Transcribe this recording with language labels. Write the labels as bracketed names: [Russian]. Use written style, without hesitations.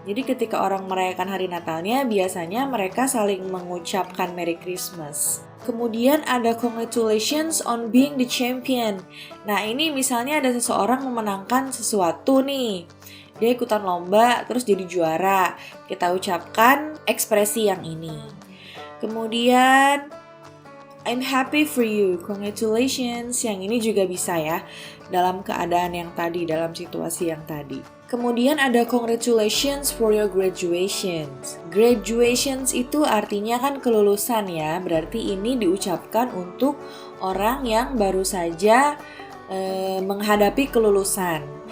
[Indonesian] Jadi ketika orang merayakan hari Natalnya, biasanya mereka saling mengucapkan [English] Merry Christmas. [Indonesian] Kemudian ada [English] congratulations on being the champion. [Indonesian] Nah ini misalnya ada seseorang memenangkan sesuatu nih. Dia ikutan lomba terus jadi juara. Kita ucapkan ekspresi yang ini. Kemudian [English] I'm happy for you, congratulations. [Indonesian] Yang ini juga bisa ya, dalam keadaan yang tadi, dalam situasi yang tadi. Kemudian ada [English] congratulations for your graduations. [Indonesian] Graduations itu artinya kan kelulusan ya, berarti ini diucapkan untuk orang yang baru saja menghadapi kelulusan.